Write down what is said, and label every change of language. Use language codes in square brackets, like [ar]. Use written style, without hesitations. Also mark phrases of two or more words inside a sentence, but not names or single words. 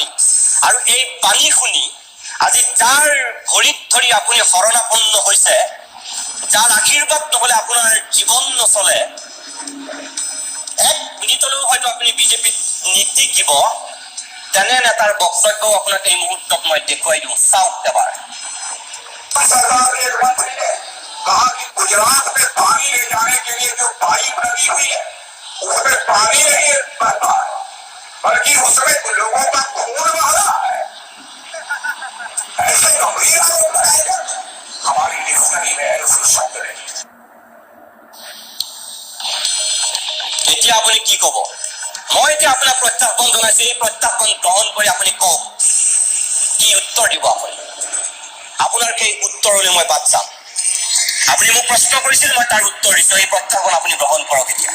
[as] আৰু এই পানী শুনি আজি যাৰ ভৰিত ধৰি আপুনি শৰণাপন্ন হৈছে, যাৰ আশীৰ্বাদ নহলে আপোনাৰ জীৱন নচলে, এক মিনিটলৈও হয়তো আপুনি বিজেপিত নিটিকিব, তেনে নেতাৰ বক্তব্যও আপোনাক এই মুহূৰ্তত মই দেখুৱাই দিওঁ, চাওক এবাৰ। [hi] सरकार ने एक मंत्री ने कहा कि गुजरात में पानी ले जाने के लिए जो पाइप लगी हुई है उसमें पानी नहीं बहता है, बल्कि उसमें लोगों का खून बह रहा है। ऐसे गंभीर आरोप लगाए जाते हैं। हमारी डिक्शनरी में ऐसे शब्द नहीं। [as] এতিয়া আপুনি কি কব? মই এতিয়া আপোনাক প্ৰত্যাহ্বান জনাইছো, এই প্ৰত্যাহ্বান গ্ৰহণ কৰি আপুনি কওক কি উত্তৰ দিব আপুনি। আপোনাৰ সেই উত্তৰলৈ মই বাট চাম। আপুনি মোক প্ৰশ্ন কৰিছিল, মই তাৰ উত্তৰ দিছো। এই প্ৰত্যাহ্বান আপুনি গ্ৰহণ কৰক এতিয়া।